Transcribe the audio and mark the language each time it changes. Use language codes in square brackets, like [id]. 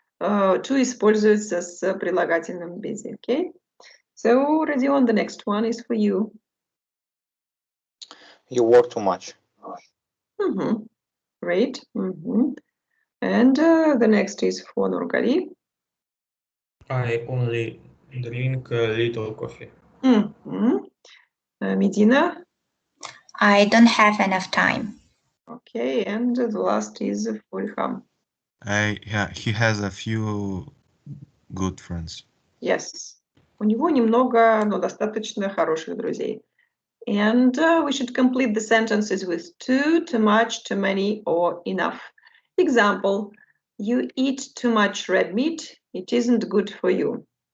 [ru] To используется с прилагательным busy. [en] Okay. So, Rodion, the next one is for you. You work too much. Great. And the next is for Nurgali. I only drink a little coffee. Medina. I don't have enough time. Okay, and the last is for Ilham. He has a few good friends. Yes. [ru] У него немного, но достаточно хороших друзей. [en] And we should complete the sentences with too much, too many, or enough. Example, you eat too much red meat, it isn't good for you.